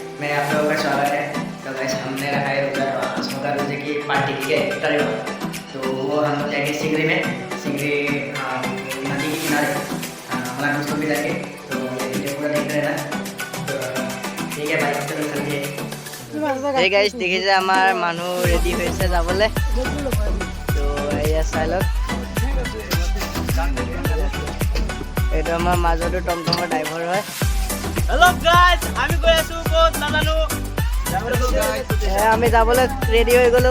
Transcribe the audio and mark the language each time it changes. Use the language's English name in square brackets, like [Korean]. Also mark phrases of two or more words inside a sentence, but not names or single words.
[Hindi] मैं आप लोगों का स्वागत है। तो गाइस हमने रखा है उधर स्मोका रोजे की पार्टी की है इफ्तारी में। तो वो हम लोग जाएंगे सिंगरी में, सिंगरी नदी के किनारे हमारा दोस्तों भी जाएंगे। तो वीडियो पूरा देखते रहना। तो ठीक है भाई, चलो चलिए। [English] hey guys [Assamese] देखिছে আমাৰ মানুহ ৰেডি হৈছে যাবলে। তো এয়া চাইলক এটা আমাৰ মাজতো টমটমৰ ড্ৰাইভাৰ হয়। [English] hello guys [Assamese] আমি গৈ আছো ক'ত নাজানো আমি যাবলৈ ৰেডি হৈ গলো।